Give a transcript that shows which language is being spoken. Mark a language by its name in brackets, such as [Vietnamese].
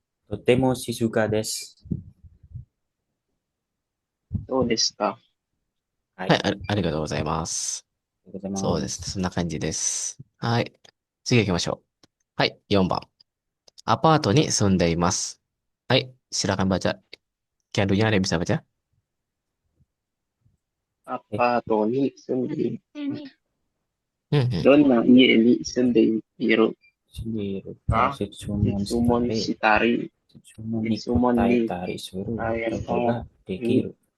[Japanese] とても静かです。どうですか？ははい、ありがとうございます。そうです。そんな感じです。はい。次行きましょう。はい、4番。アパートに住んでいます。 [Indonesian] はい、silakan baca. Candunya ada yang bisa baca? [Japanese] アパートに住んでいる。うんうん。どんな家に住んでいる [Indonesian] Sendiri. [Japanese] か？質問したり、質問に答えたりすることができる。